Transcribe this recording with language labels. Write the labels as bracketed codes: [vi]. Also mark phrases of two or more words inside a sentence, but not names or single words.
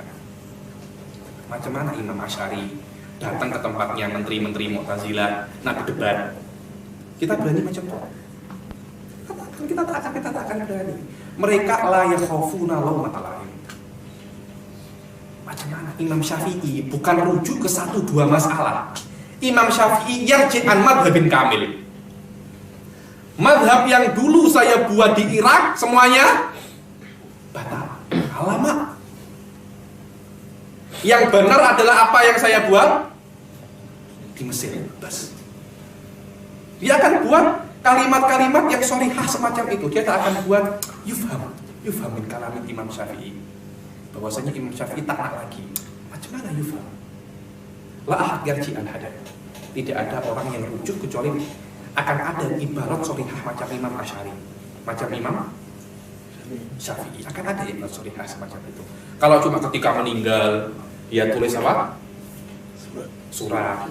[ms] Macam mana Imam Asy'ari datang ke tempatnya menteri-menteri Mu'tazilah nak berdebat? Kita berani macam itu? Kita tak akan berani. Mereka [ar] لا يخافون لومة لائم. [ms] Macam mana Imam Syafi'i bukan rujuk ke 1-2 masalah. [ar] Imam Syafi'i يرجع عن مذهب كامل. [ms] Madhab yang dulu saya buat di Irak semuanya batal. Alamak. Yang benar adalah apa yang saya buat di Mesir. Bas. Dia akan buat kalimat-kalimat yang sholihah semacam itu. Dia tak akan buat [ar] يفهم من كلام [ms] Imam Syafi'i. Bahwasanya Imam Syafi'i tak nak lagi. Macam mana [ar] يفهم؟ لا أحد يرجع عن حدد. [ms] Tidak ada orang yang rujuk kecuali akan ada ibarat sholihah macam Imam Asy'ari, macam Imam Syafi'i. Akan ada ibarat sholihah semacam itu. Kalau cuma ketika meninggal dia tulis apa? Surat.